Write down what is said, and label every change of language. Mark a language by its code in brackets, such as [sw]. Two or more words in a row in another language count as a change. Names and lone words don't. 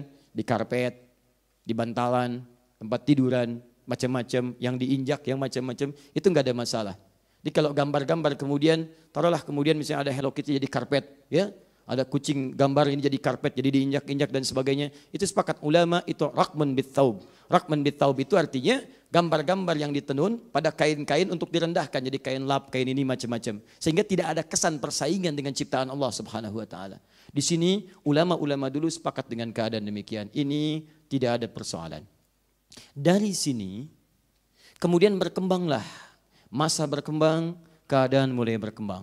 [id] Di karpet, di bantalan, tempat tiduran, macam-macam, yang diinjak, yang macam-macam, itu nggak ada masalah. Jadi kalau gambar-gambar kemudian, taruhlah kemudian misalnya ada Hello Kitty jadi karpet, ya, ada kucing gambar ini jadi karpet, jadi diinjak-injak dan sebagainya, itu sepakat ulama itu [ar] رقما بالثوب. رقما بالثوب [id] itu artinya gambar-gambar yang ditenun pada kain-kain untuk direndahkan, jadi kain lap, kain ini macam-macam. Sehingga tidak ada kesan persaingan dengan ciptaan Allah [ar] سبحانه وتعالى. [id] Di sini ulama-ulama dulu sepakat dengan keadaan demikian. Ini tidak ada persoalan. Dari sini kemudian berkembanglah, masa berkembang, keadaan mulai berkembang.